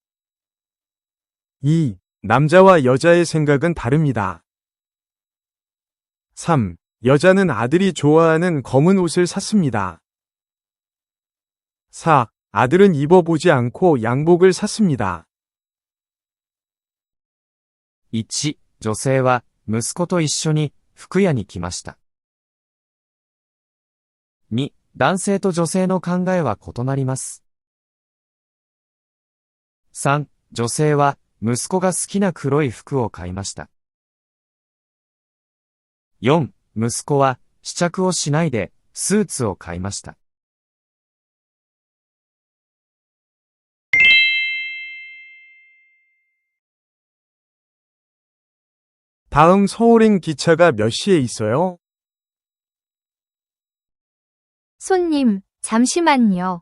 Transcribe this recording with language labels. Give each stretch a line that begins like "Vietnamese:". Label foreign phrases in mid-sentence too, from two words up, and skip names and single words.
Korean: 2. 남자와 여자의 생각은 다릅니다. 3. 여자는 아들이 좋아하는 검은 옷을 샀습니다. 4. 아들은 입어보지 않고 양복을 샀습니다.
Japanese: 1、女性は息子と一緒に服屋に来ました。2、男性と女性の考えは異なります。3、女性は息子が好きな黒い服を買いました。4、息子は試着をしないでスーツを買いました。
Korean: 다음 서울행 기차가 몇 시에 있어요? 손님, 잠시만요.